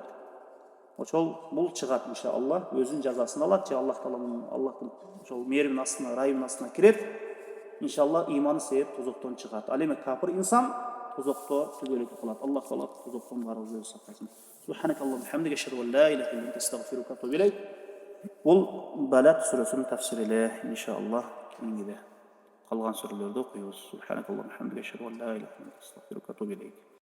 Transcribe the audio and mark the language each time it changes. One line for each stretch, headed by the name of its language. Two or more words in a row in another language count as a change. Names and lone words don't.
Kyrgyz: Ошол бул чыгат иншаллах, өзүнүн жазасын алат, же Аллах Тааланын Аллахтын ошол мээрибин астына, ырайымын астына кирет. Иншаллах иманы себеп тозоктон чыгат. Ал эми капыр инсан тозокто түгөлүк калат. Аллах Таала тозоктон барыбызды сактасын.
Arabic: سبحانك اللهم بحمدك أشهد أن لا إله إلا أنت أستغفرك وأتوب إليك.
Kyrgyz: Бул Балат сүрөсүнүн тафсири иншаллах. Кийинги калган сүрөлөрдү окуйбуз.
Arabic: سبحانك اللهم بحمدك أشهد أن لا إله إلا أنت أستغفرك وأتوب إليك.